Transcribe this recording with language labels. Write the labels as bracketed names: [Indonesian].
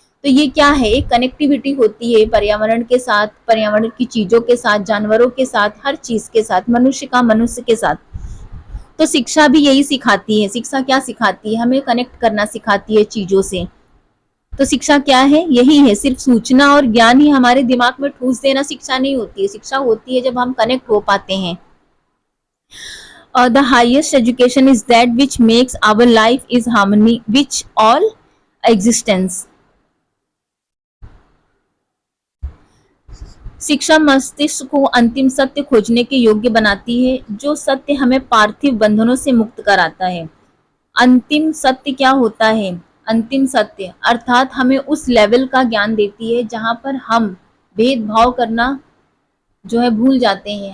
[Hindi] तो ये क्या है, एक कनेक्टिविटी होती है पर्यावरण के साथ, पर्यावरण की चीजों के साथ, जानवरों के साथ, हर चीज के साथ, मनुष्य का मनुष्य के साथ। तो शिक्षा भी यही सिखाती है। शिक्षा क्या सिखाती है, हमें कनेक्ट करना सिखाती है चीजों से। तो शिक्षा क्या है, यही है, सिर्फ सूचना और ज्ञान ही हमारे दिमाग में ठूस देना शिक्षा नहीं होती है। शिक्षा होती है जब हम कनेक्ट हो पाते हैं। [English] The highest education is that which makes our life is harmony which all existence. [Hindi] शिक्षा मस्तिष्क को अंतिम सत्य खोजने के योग्य बनाती है, जो सत्य हमें पार्थिव बंधनों से मुक्त कराता है। अंतिम सत्य क्या होता है, अंतिम सत्य अर्थात हमें उस लेवल का ज्ञान देती है जहां पर हम भेदभाव करना जो है भूल जाते हैं।